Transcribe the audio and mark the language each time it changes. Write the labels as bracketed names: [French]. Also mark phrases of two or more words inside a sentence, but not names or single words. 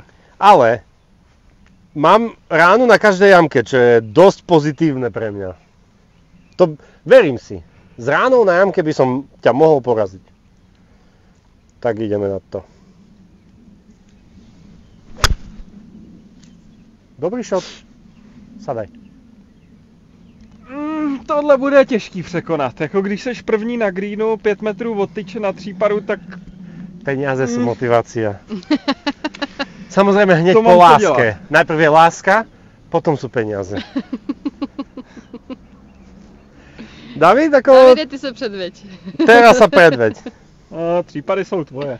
[Slovak] Ale mám ránu na každej jamke, čo je dosť pozitívne pre mňa. To verím si. S ránou na jamke by som ťa mohol poraziť. Tak ideme na to. Dobrý shot. Sadaj. [Czech] Tohle bude těžký překonat. Jako když seš první na greenu, 5 metrů od tyče na tříparu, tak... [Slovak] Peniaze sú motivácia. Samozrejme hneď po láske. Najprv je láska, potom sú peniaze. David, ako... Davide, ty sa predveď. Teraz sa predveď. [Czech] Třípady jsou tvoje.